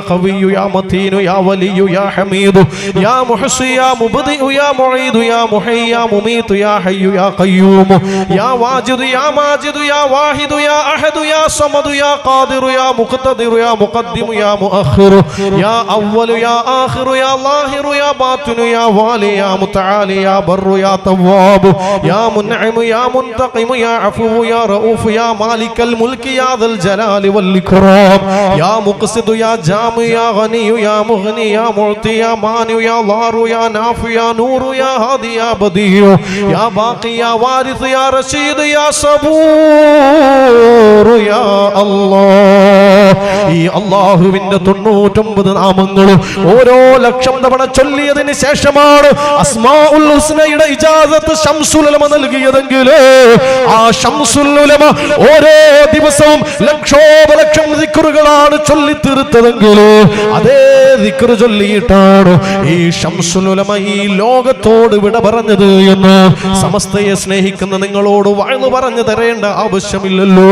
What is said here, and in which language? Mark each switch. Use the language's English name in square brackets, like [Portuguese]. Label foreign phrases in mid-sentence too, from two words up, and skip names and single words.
[Arabic] قوي يا متين يا ولي يا حميد يا محصي يا مبدئ يا معيد يا محيي يا مميت يا حي يا قيوم يا واجد يا ماجد يا واحد يا أحد يا صمد يا قادر يا مقتدر يا مقدم يا مؤخر يا أول يا آخر يا يا ظاهر يا باطن يا والي يا متعالي يا بر يا تواب يا منعم يا منتقم يا عفو يا رؤوف يا مالك الملك يا ذا الجلال والإكرام يا مقسط يا جامع يا غني يا مغني يا معطي يا مانع يا ضار يا نافع يا نور يا هادي يا بديع يا باقي يا وارث يا رشيد يا صبور يا الله [Malayalam] ഈ അല്ലാഹുവിന്റെ 99 നാമങ്ങളും ഓരോ ലക്ഷം തവണ ചൊല്ലിയതിന് ശേഷമാണ് അസ്മാഉൽ ഹുസ്നയുടെ ഇജാസത്ത് ശംസുൽ ഉലമ നൽകിയതെങ്കിൽ ആ ശംസുൽ ഉലമ ഓരോ ദിവസവും ലക്ഷോപലക്ഷം ദിക്റുകളാണ് ചൊല്ലി തീർത്തതെങ്കിൽ അതേ ദിക്ർ ചൊല്ലിയിട്ടാണ് ഈ ശംസുൽ ഉലമ ഈ ലോകത്തോട് വിട പറഞ്ഞത് എന്ന് സമസ്തയെ സ്നേഹിക്കുന്ന നിങ്ങളോട് വഅ്ള് പറഞ്ഞു തരേണ്ട ആവശ്യമില്ലല്ലോ.